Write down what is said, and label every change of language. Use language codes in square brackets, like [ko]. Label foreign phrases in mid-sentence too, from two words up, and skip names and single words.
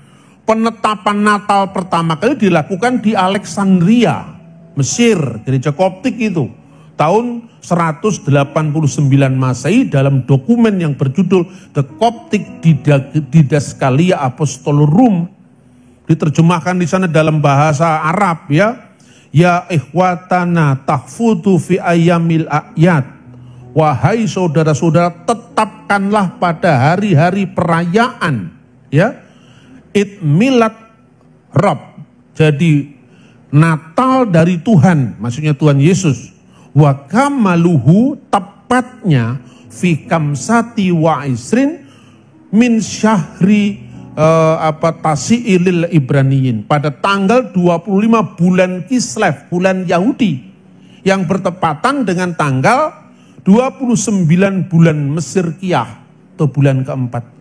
[id] Penetapan Natal pertama kali dilakukan di Alexandria, Mesir, gereja Koptik itu. Tahun 189 Masehi dalam dokumen yang berjudul The Coptic Didascalia Apostolorum. Diterjemahkan di sana dalam bahasa Arab ya. [ar] يا إخوتنا تحفظوا في أيام الأعياد. [id] Wahai saudara-saudara, tetapkanlah pada hari-hari perayaan ya. [ar] عيد ميلاد الرب, [id] jadi Natal dari Tuhan, maksudnya Tuhan Yesus. [ar] وكماله, [id] tepatnya [ar] في خمسة وعشرين من شهر التاسع للعبرانيين, [id] pada tanggal 25 bulan Kislev, bulan Yahudi, yang bertepatan dengan tanggal 29 bulan Mesir Kiyah atau bulan keempat.